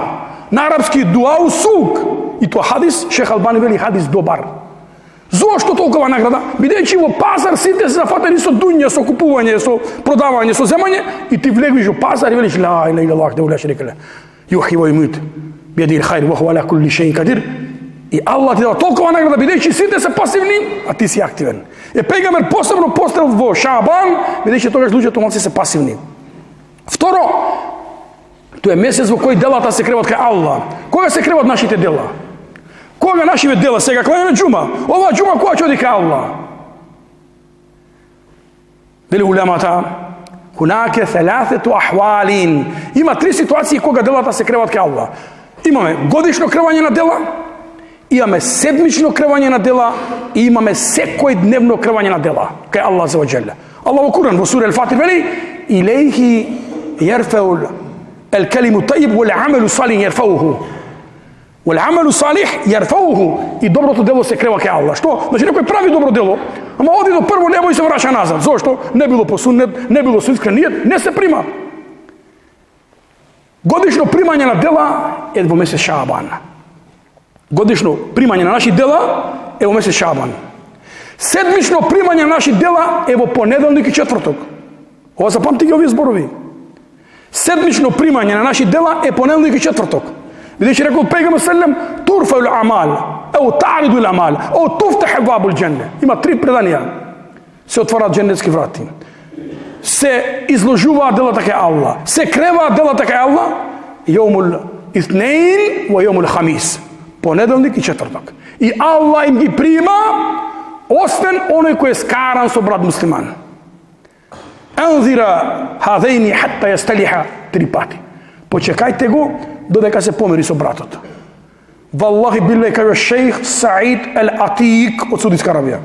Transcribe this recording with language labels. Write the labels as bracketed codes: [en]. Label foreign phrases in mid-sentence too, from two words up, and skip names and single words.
[mk] На арапски [ar] دعاء السوق. [mk] И тоа хадис, Шех Албани вели хадис добар. Зошто толкова награда? Бидејќи во пазар сите се зафатени со дуња, со купување, со продавање, со земање, и ти влегуваш во пазар и велиш [ar] لا إله إلا الله وحده لا شريك له يحيي ويميت بيده الخير وهو على كل شيء قدير. [mk] И Аллах ти дава толкова награда, бидејќи сите се пасивни, а ти си активен. Пегамбер посебно поставил во Шаабан, бидејќи тогаш луѓето малку се пасивни. Второ, тоа е месец во кој делата се креват кај Аллах. Кога се креват нашите дела? Кога нашите дела сега кланеме џума? Ова џума која ќе оди кај Аллах? Вели улемата, [ar] هناك ثلاثة أحوال. [mk] Има 3 ситуации кога делата се креват кај Аллах. Имаме годишно кревање на дела, имаме седмично кревање на дела и имаме секојдневно кревање на дела кај Аллах [ar] عز وجل. [mk] Аллах во Куран во сура Ал-Фатир вели: [ar] "إليه يرفع الكلم الطيب والعمل الصالح يرفعه." والعمل الصالح يرفعه, [mk] и доброто дело се крева кај Аллах. Што? Значи некој прави добро дело, ама оди до прво небо и се враќа назад. Зошто? Не било по суннет, не било со искрен ниет, не се прима. Годишно примање на дела е во месец Шаабан. Годишно примање на наши дела е во месец Шаабан. Седмично примање на наши дела е во понеделник и четврток. Ова запамти ги овие зборови. Седмично примање на наши дела е понеделник и четврток. Бидејќи рекол пегамбер селем, [ar] ترفع الأعمال أو تعرض الأعمال أو تفتح أبواب الجنة. [mk] Има 3 преданија. Се отварат џеннетски врати. Се изложуваат делата кај Аллах. Се креваат делата кај Аллах [ar] يوم الاثنين ويوم الخميس. [mk] Понеделник и четврток. И Аллах им ги прима, освен оној кој е скаран со брат муслиман. [ar] انظروا هذين حتى يصطلحا [mk] 3 пати. Почекајте го додека се помири со братот. [ar] والله بالله [mk] кај шејх Саид Ал-Атик од Саудитска Арабија.